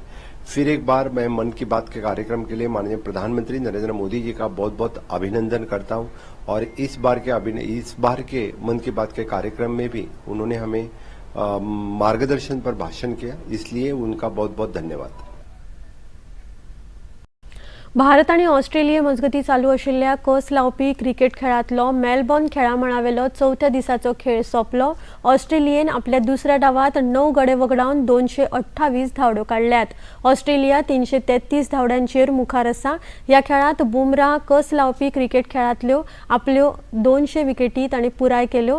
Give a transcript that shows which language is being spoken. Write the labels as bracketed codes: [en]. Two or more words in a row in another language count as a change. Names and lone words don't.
[hi] फिर एक बार मैं मन की बात के कार्यक्रम के लिए माननीय प्रधानमंत्री नरेंद्र मोदी जी का बहुत बहुत अभिनंदन करता हूं और इस बार के मन की बात के कार्यक्रम में भी उन्होंने हमें मार्गदर्शन पर भाषण किया, इसलिए उनका बहुत बहुत धन्यवाद। [kok] भारत आणि ऑस्ट्रेलिया मजगती चालू आशिल्ल्या कस लावपी क्रिकेट खेळांतलो मेलबॉर्न खेळामळावेलो 4थ्या दिसाचो खेळ सोंपलो। ऑस्ट्रेलियेन आपल्या दुसऱ्या डावात 9 गडे वगडावन 228 धांवड्यो काडल्यात। ऑस्ट्रेलिया 333 धांवड्यांचेर मुखार आसा। या खेळात बुमराह कस लावपी क्रिकेट खेळांतल्यो आपल्यो 200 विकेटी ताणें पुराय केल्यो।